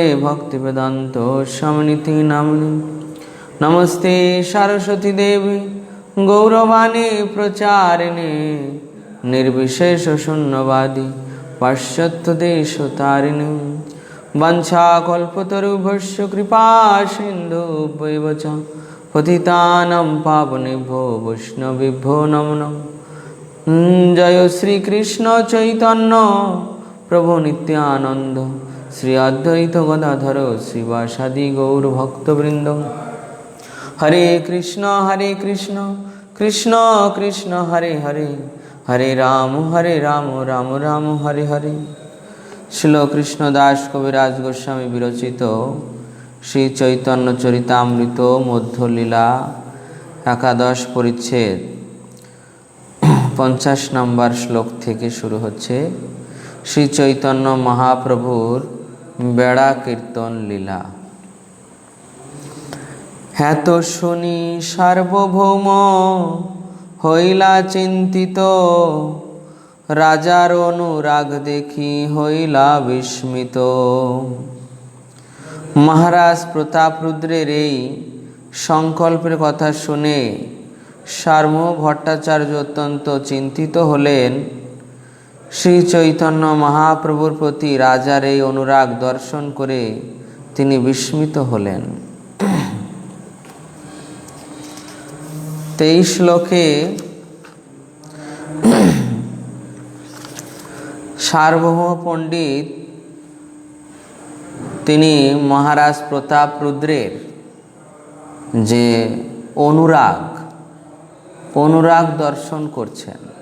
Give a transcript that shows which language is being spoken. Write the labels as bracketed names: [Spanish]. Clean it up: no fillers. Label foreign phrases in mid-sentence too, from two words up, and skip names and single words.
[Sanskrit] भक्तिवेदांत स्वामिनिति नाम्नि नमस्ते सरस्वती देवी गौरवाणी प्रचारिणे निर्विशेष शून्यवादी पाश्चात्य देशतारिणे वंशाकल्पतरुभ्यश्च कृपा सिन्धुभ्यैव च पतितानां पावनेभ्यो वैष्णवेभ्यो नमो नमः। जय श्री कृष्ण चैतन्य प्रभु नित्यानंद श्री अद्वैत गदाधर श्रीवासादि गौर भक्तवृंद। हरे कृष्ण कृष्ण कृष्ण हरे हरे हरे राम राम राम हरे हरे। [Bangla] শ্রীল কৃষ্ণদাস কবিরাজ গোস্বামী বিরচিত শ্রী চৈতন্য চরিতামৃত মধ্যলীলা একাদশ পরিচ্ছেদ 50 নম্বর শ্লোক থেকে শুরু হচ্ছে। শ্রী চৈতন্য মহাপ্রভুর বেড়া কীর্তন লীলা। হেত শুনি সার্বভৌম হইলা চিন্তিত রাজার অনুরাগ দেখি হইলা বিস্মিত। মহারাজ প্রতাপরুদ্রের এই সংকল্পের কথা শুনে সার্বভৌম ভট্টাচার্য অত্যন্ত চিন্তিত হলেন। শ্রী চৈতন্য মহাপ্রভুর প্রতি রাজার এই অনুরাগ দর্শন করে তিনি বিস্মিত হলেন। 23 শ্লোকে সার্বভৌম পণ্ডিত তিনি মহারাজ প্রতাপরুদ্রের যে অনুরাগ দর্শন করছেন।